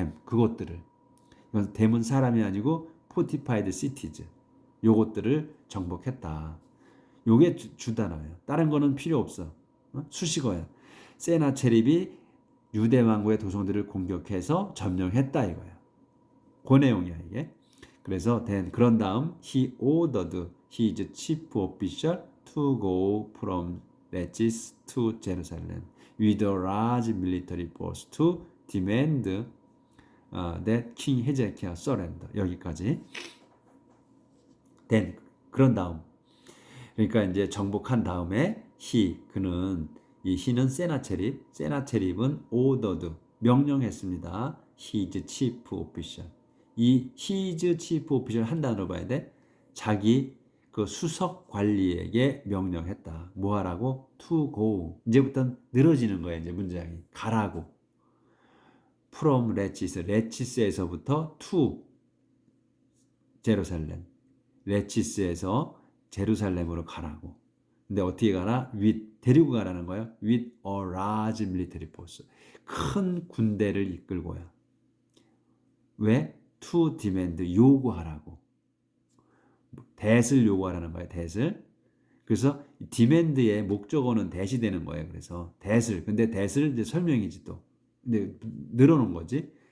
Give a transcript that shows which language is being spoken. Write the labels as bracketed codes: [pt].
[ko] 그것들을 이건 댐은 사람이 아니고 fortified cities 요것들을 정복했다. 요게 주 단어예요. 다른 거는 필요 없어. 수식어야. 세나체립이 유대 왕국의 도성들을 공격해서 점령했다 이거야. 그 내용이야 이게. 그래서 그런 다음 [en] he ordered his chief official to go from Lachish to Jerusalem with a large military force to demand that King Hezekiah surrender. [ko] 여기까지. 그런 다음. 그러니까 이제 정복한 다음에 그는 이 he는 세나체립은 ordered 명령했습니다. [en] his chief official. 이 his chief official [ko] 한 단어로 봐야 돼. 자기 그 수석 관리에게 명령했다. 뭐 하라고? [en] to go. [ko] 이제부터 늘어지는 거야. 이제 문장이. 가라고. from 레치스에서부터 to 제루살렘. 레치스에서 제루살렘으로 가라고. 근데 어떻게 가라? 데리고 가라는 거예요. [en] with a large military force. [ko] 큰 군대를 이끌고야. 왜? to demand 요구하라고. 대을 요구하라는 거예요. 대을. 그래서 demand의 목적어는 대시 되는 거예요. 그래서 근데 대을 이제 설명이지 또. 근데 늘어놓은 거지.